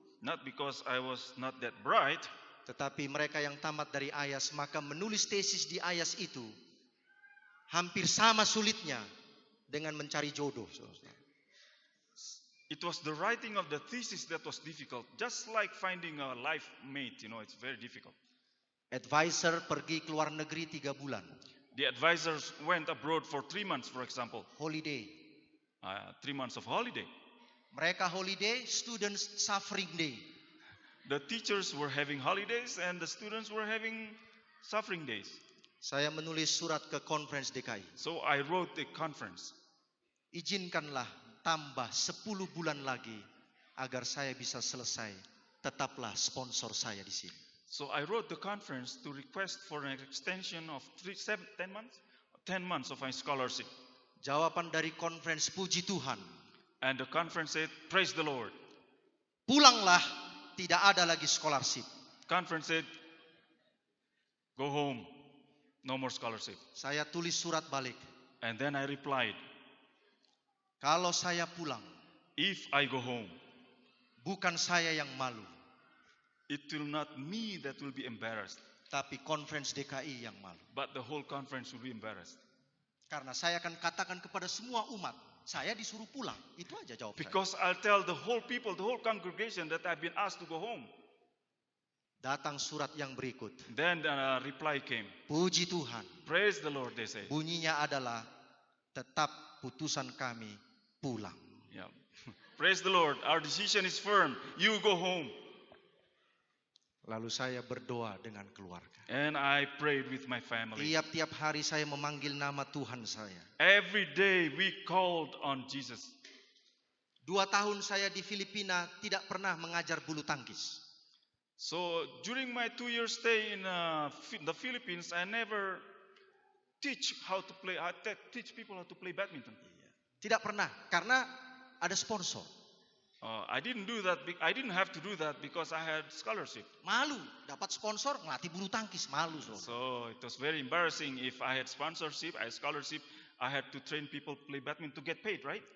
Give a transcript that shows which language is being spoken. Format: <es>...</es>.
<en>Not because I was not that bright,</en> <id>tetapi mereka yang tamat dari Ayas maka menulis tesis di Ayas itu hampir sama sulitnya dengan mencari jodoh.</id> <en>it was the writing of the thesis that was difficult. Just like finding a life mate, it's very difficult.</en> <id>Advisor pergi keluar negeri 3 bulan.</id> <en>The advisors went abroad for 3 months, for example. Holiday. 3 months of holiday. Mereka holiday, students suffering day. The teachers were having holidays and the students were having suffering days.</en> <id>Saya menulis surat ke Conference DKI.</id> <en>So I wrote the conference.</en> <id>Izinkanlah tambah 10 bulan lagi agar saya bisa selesai. Tetaplah sponsor saya di sini.</id> <en>So I wrote the conference to request for an extension of 10 months? 10 months of my scholarship.</en> <id>Jawaban dari conference, puji Tuhan.</id> <en>And the conference said, praise the Lord.</en> <id>Pulanglah, tidak ada lagi scholarship.</id> <en>Conference said, go home, no more scholarship.</en> <id>Saya tulis surat balik.</id> <en>And then I replied,</en> <id>Kalau saya pulang,</id> <en>if I go home,</en> <id>bukan saya yang malu,</id> <en>it will not me that will be embarrassed.</en> <id>Tapi conference DKI yang malu.</id> <en>but the whole conference will be embarrassed.</en> <id>Karena saya akan katakan kepada semua umat, saya disuruh pulang. Itu aja jawab saya.</id> <en>Because I'll tell the whole people, the whole congregation that I've been asked to go home.</en> <id>Datang surat yang berikut.</id> <en>Then the reply came.</en> <id>Puji Tuhan.</id> <en>Praise the Lord, they say.</en> <id>Bunyinya adalah tetap putusan kami pulang.</id> <en>Yeah. Praise the Lord. Our decision is firm. You go home.</en> <id>Lalu saya berdoa dengan keluarga.</id> <en>And I prayed with my family.</en> <id>Tiap-tiap hari saya memanggil nama Tuhan saya.</id> <en>Every day we called on Jesus.</en> <id>2 tahun saya di Filipina tidak pernah mengajar bulu tangkis.</id> <en>So during my 2-year stay in the Philippines, I never teach people how to play badminton.</en> <id>Tidak pernah, karena ada sponsor.</id> <en>I didn't do that. I didn't have to do that because I had scholarship.</en> <id>Malu, dapat sponsor ngelatih bulu tangkis, malu.</id> <en>So it was very embarrassing. If I had sponsorship, I had scholarship, I had to train people play badminton to get paid, right?</en>